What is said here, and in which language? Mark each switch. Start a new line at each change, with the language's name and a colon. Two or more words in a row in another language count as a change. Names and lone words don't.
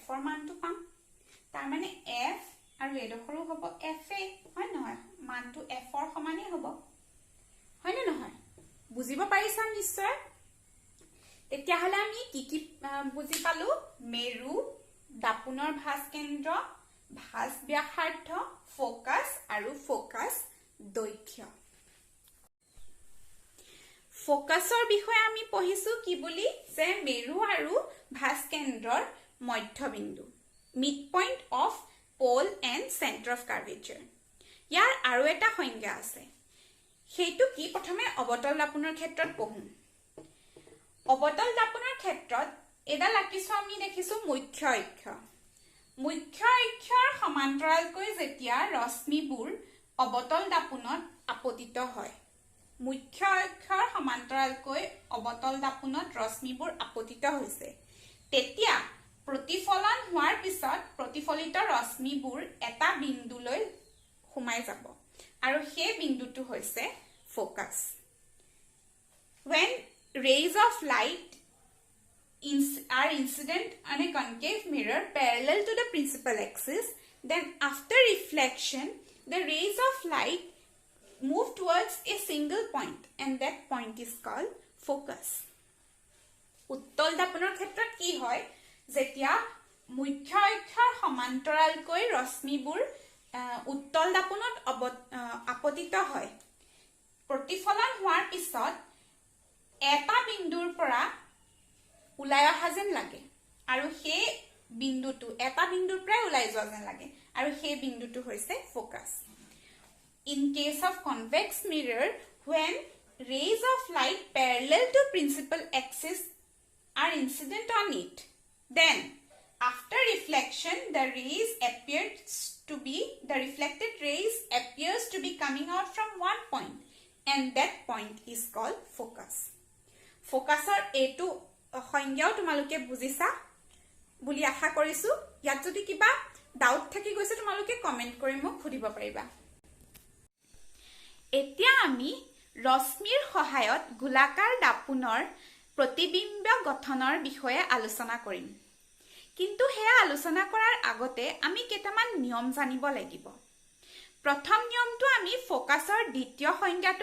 Assamese: ৰ মানটো পাম তাৰ মানে F আৰু এডখৰো হ'ব F এ হয় নহয় মানটো F ৰ সমানেই হ'ব হয়নে নহয় বুজিব পাৰিছা নিশ্চয় তেতিয়া হলে আমি কি বুজি পালো মেৰু দাপুনৰ ভাঁজ কেন্দ্ৰ ভাঁজ ব্যাসাৰ্ধ ফোকাস আৰু ফোকাস দৈৰ্ঘ্য ফোকাসৰ বিষয়ে আমি পঢ়িছো কি বুলি যে মেৰু আৰু ভাঁজ কেন্দ্ৰৰ মধ্যবিন্দু
English: midpoint of pole and center of curvature
Assamese: ইয়াৰ আৰু এটা সংজ্ঞা আছে সেইটো কি প্ৰথমে অবতল দাপোনৰ ক্ষেত্ৰত পঢ়ো অবতল দাপোনৰ ক্ষেত্ৰত এডাল আঁকিছো আমি দেখিছো মুখ্য অক্ষ মুখ্য অক্ষৰ সমান্তৰালকৈ যেতিয়া ৰশ্মিবোৰ অবতল দাপোনত আপতিত হয় মুখ্য অক্ষৰ সমান্তৰালকৈ অবতল দাপোনত ৰশ্মিবোৰ আপতিত হৈছে তেতিয়া প্ৰতিফলন হোৱাৰ পিছত প্ৰতিফলিত ৰশ্মিবোৰ এটা বিন্দুলৈ সোমাই যাব আৰু সেই বিন্দুটো হৈছে ফোকাস
English: when rays of light are incident on a concave mirror parallel to the principal axis then after reflection the rays of light move towards a single point and that point is called focus
Assamese: উত্তল দাপনৰ ক্ষেত্ৰত কি হয় যেতিয়া মুখ্য অক্ষৰ সমান্তৰালকৈ ৰশ্মিবোৰ উত্তল দাপনত আপতিত হয় প্ৰতিফলন হোৱাৰ পিছত এটা বিন্দুৰ পৰা উলাই অহা যেন লাগে আৰু সেই বিন্দুটো এটা বিন্দুৰ পৰা উলাই যোৱা যেন লাগে আৰু সেই বিন্দুটো হৈছে ফোকাস
English: in case of convex mirror when rays of light parallel to principal axis are incident on it then after reflection the reflected rays appears to be coming out from one point and that point is called focus
Assamese: focusor etu সংজ্ঞাও তোমালোকে বুজিছা বুলি আশা কৰিছো ইয়াত যদি কিবা ডাউট থাকি গৈছে তোমালোকে কমেন্ট কৰি মোক খুদিব পাৰিবা এতিয়া আমি ৰশ্মিৰ সহায়ত গোলাকাৰ দাপোনৰ প্ৰতিবিম্ব গঠনৰ বিষয়ে আলোচনা কৰিম কিন্তু হেয়া আলোচনা কৰাৰ আগতে আমি কেইটামান নিয়ম জানিব লাগিব প্ৰথম নিয়মটো আমি ফোকাসৰ দ্বিতীয় সংজ্ঞাটো